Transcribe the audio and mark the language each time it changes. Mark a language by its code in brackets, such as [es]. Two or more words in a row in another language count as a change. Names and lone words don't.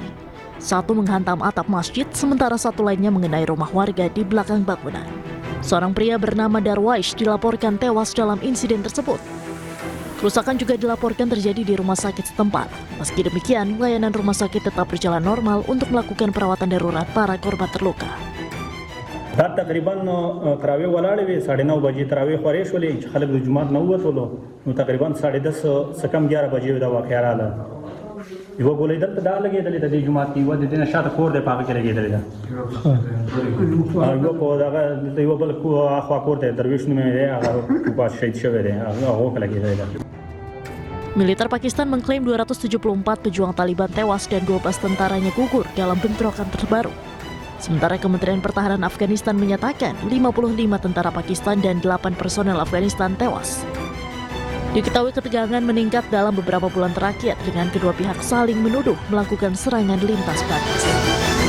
[id] Satu menghantam atap masjid, sementara satu lainnya mengenai rumah warga di belakang bangunan. Seorang pria bernama Darwaish dilaporkan tewas dalam insiden tersebut. Kerusakan juga dilaporkan terjadi di rumah sakit setempat. Meski demikian, layanan rumah sakit tetap berjalan normal untuk melakukan perawatan darurat para korban terluka. [ps] رات تقریبا تراویح ولاړې وې 9:30 بجې تراویح خورې شولې چې خلک د جمعات نه ووتلو نو تقریبا 10:30 څه کم 11 بجې دا واقعه راغله یوه ګولۍ دلته دا لګېدلې د دې جومات کې یوه د دې نه شاته کور دی په هغه کې لګېدلې ده یوه په دغه دلته یوه بل اخوا کور دی درویش نومې دی هغه پاس شهید شوی دی هغه کې لګېدلې ده. [id] Militer Pakistan mengklaim 274 pejuang Taliban tewas dan 12 tentaranya gugur dalam bentrokan terbaru. Sementara Kementerian Pertahanan Afghanistan menyatakan 55 tentara Pakistan dan 8 personel Afghanistan tewas. Diketahui ketegangan meningkat dalam beberapa bulan terakhir dengan kedua pihak saling menuduh melakukan serangan lintas batas.